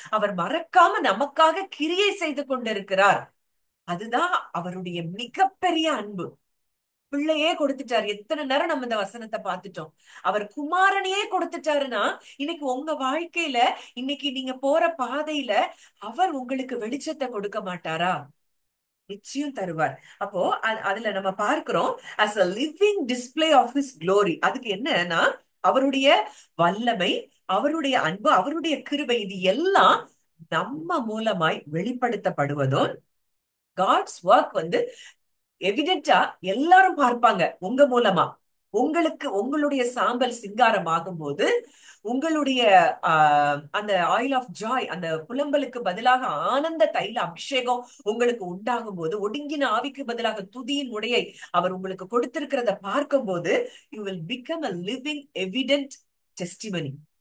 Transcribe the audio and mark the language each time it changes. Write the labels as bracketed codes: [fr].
[ta] அவர் மறக்காம நமக்காக கிரியை செய்து கொண்டிருக்கிறார். அதுதான் அவருடைய மிகப்பெரிய அன்பு. பிள்ளையே கொடுத்துட்டாரு. எத்தனை நேரம் நம்ம இந்த வசனத்தை பார்த்துட்டோம். அவர் குமாரனையே கொடுத்துட்டாருன்னா இன்னைக்கு உங்க வாழ்க்கையில, இன்னைக்கு நீங்க போற பாதையில அவர் உங்களுக்கு வெளிச்சத்தை கொடுக்க மாட்டாரா? நிச்சயம் தருவார். அப்போ அதுல நம்ம பார்க்கிறோம் [en] as a living display of his glory. [ta] அதுக்கு என்னன்னா அவருடைய வல்லமை, அவருடைய அன்பு, அவருடைய கிருபை, இது எல்லாம் நம்ம மூலமாய் வெளிப்படுத்தப்படுவதும், [en] God's work [ta] எவிடென்டா எல்லாரும் பார்ப்பாங்க உங்க மூலமா. உங்களுக்கு உங்களுடைய சாம்பல் சிங்காரம் ஆகும்போது, உங்களுடைய அந்த [en] oil of joy, [ta] அந்த புலம்பலுக்கு பதிலாக ஆனந்த தைல அபிஷேகம் உங்களுக்கு உண்டாகும் போது, ஒடுங்கின ஆவிக்கு பதிலாக துதியின் உடையை அவர் உங்களுக்கு கொடுத்திருக்கிறத பார்க்கும்போது, [en] You will become a living evident testimony.